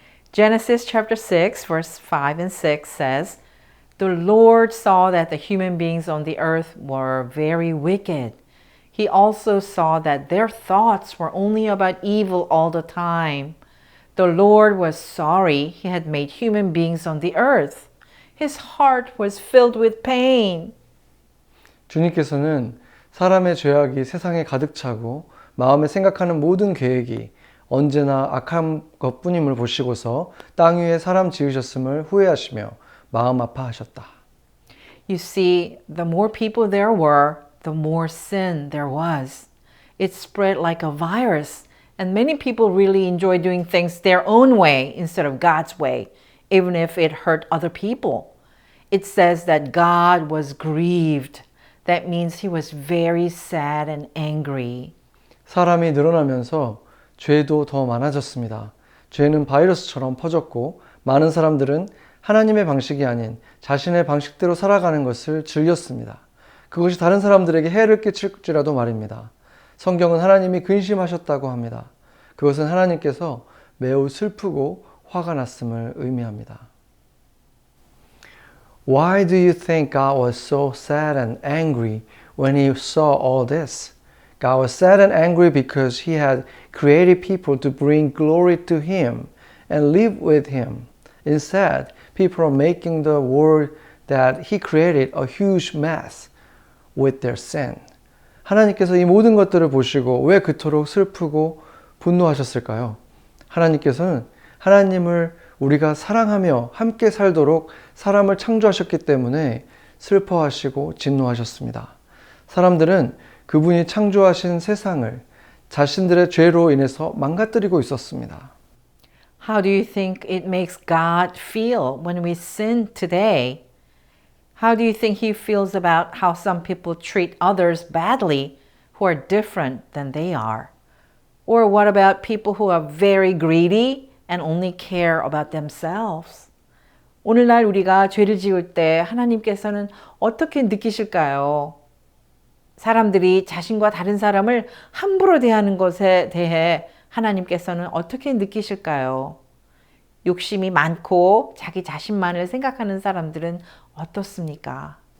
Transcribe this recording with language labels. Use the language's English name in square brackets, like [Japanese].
[English] Genesis chapter 6, verse 5 and 6 says, The Lord saw that the human beings on the earth were very wicked. He also saw that their thoughts were only about evil all the time. The Lord was sorry he had made human beings on the earth. His heart was filled with pain. [Korean] 주님께서는 사람의 죄악이 세상에 가득 차고 마음에 생각하는 모든 계획이 언제나 악한 것뿐임을 보시고서 땅 위에 사람 지으셨음을 후회하시며 마음 아파하셨다. [English] You see, the more people there were, the more sin there was. It spread like a virus, and many people really enjoy doing things their own way instead of God's way, even if it hurt other people. It says that God was grieved. That means he was very sad and angry. [Korean] 사람이 늘어나면서 죄도 더 많아졌습니다. 죄는 바이러스처럼 퍼졌고 많은 사람들은 하나님의 방식이 아닌 자신의 방식대로 살아가는 것을 즐겼습니다. 그것이 다른 사람들에게 해를 끼칠지라도 말입니다. 성경은 하나님이 근심하셨다고 합니다. 그것은 하나님께서 매우 슬프고 화가 났음을 의미합니다. [English] Why do you think God was so sad and angry when he saw all this? God was sad and angry because he had created people to bring glory to him and live with him. Instead, people are making the world that he created a huge mess with their sin. [Korean] 하나님께서 이 모든 것들을 보시고 왜 그토록 슬프고 분노하셨을까요? 하나님께서는 하나님을 우리가 사랑하며 함께 살도록 사람을 창조하셨기 때문에 슬퍼하시고 진노하셨습니다. 사람들은 그분이 창조하신 세상을 자신들의 죄로 인해서 망가뜨리고 있었습니다. [English] How do you think it makes God feel when we sin today? How do you think he feels about how some people treat others badly who are different than they are? Or what about people who are very greedy and only care about themselves? [Korean] 오늘날 우리가 죄를 지을 때 하나님께서는 어떻게 느끼실까요? 사람들이 자신과 다른 사람을 함부로 대하는 것에 대해 하나님께서는 어떻게 느끼실까요? 욕심이 많고 자기 자신만을 생각하는 사람들은 어떻습니까?